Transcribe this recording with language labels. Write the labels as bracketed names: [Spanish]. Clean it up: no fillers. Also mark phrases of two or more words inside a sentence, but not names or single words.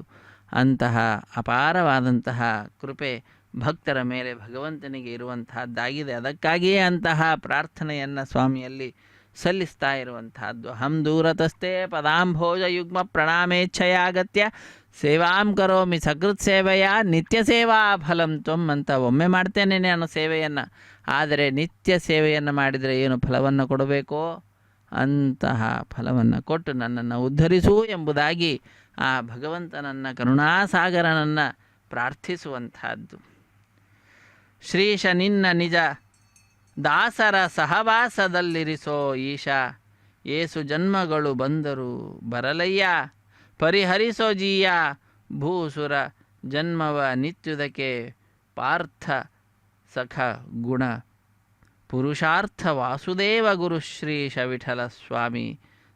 [Kannada] ಅಂತಹ ಅಪಾರವಾದಂತಹ ಕೃಪೆ ಭಕ್ತರ ಮೇಲೆ ಭಗವಂತನಿಗೆ ಇರುವಂತಹದ್ದಾಗಿದೆ. ಅದಕ್ಕಾಗಿಯೇ ಅಂತಹ ಪ್ರಾರ್ಥನೆಯನ್ನು ಸ್ವಾಮಿಯಲ್ಲಿ ಸಲ್ಲಿಸ್ತಾ ಇರುವಂತಹದ್ದು. [Sanskrit] ಹಂ ದೂರತಸ್ಥೆ ಪದಾಂಭೋಜ ಯುಗ್ಮ ಪ್ರಣಾಮೇಚ್ಛಯಾಗತ್ಯ ಸೇವಾಂ ಕರೋಮಿ ಸಕೃತ್ ಸೇವೆಯ ನಿತ್ಯ ಸೇವಾ ಫಲಂ ತ್ವಂ [Kannada] ಅಂತ ಒಮ್ಮೆ ಮಾಡ್ತೇನೆ ನಾನು ಸೇವೆಯನ್ನು. ಆದರೆ ನಿತ್ಯ ಸೇವೆಯನ್ನು ಮಾಡಿದರೆ ಏನು ಫಲವನ್ನು ಕೊಡಬೇಕೋ ಅಂತಹ ಫಲವನ್ನು ಕೊಟ್ಟು ನನ್ನನ್ನು ಉದ್ಧರಿಸು ಎಂಬುದಾಗಿ ಆ ಭಗವಂತನನ್ನು ಕರುಣಾಸಾಗರನನ್ನು ಪ್ರಾರ್ಥಿಸುವಂತಹದ್ದು. ಶ್ರೀಶ ನಿನ್ನ ನಿಜ ದಾಸರ ಸಹವಾಸದಲ್ಲಿರಿಸೋ ಈಶ, ಏಸು ಜನ್ಮಗಳು ಬಂದರು ಬರಲಯ್ಯ ಪರಿಹರಿಸೋ ಜೀಯ, ಭೂಸುರ ಜನ್ಮವ ನಿತ್ಯುದಕ್ಕೆ ಪಾರ್ಥ ಸಖ ಗುಣ ಪುರುಷಾರ್ಥ ವಾಸುದೇವ ಗುರು ಶ್ರೀಶ ವಿಠಲ ಸ್ವಾಮಿ.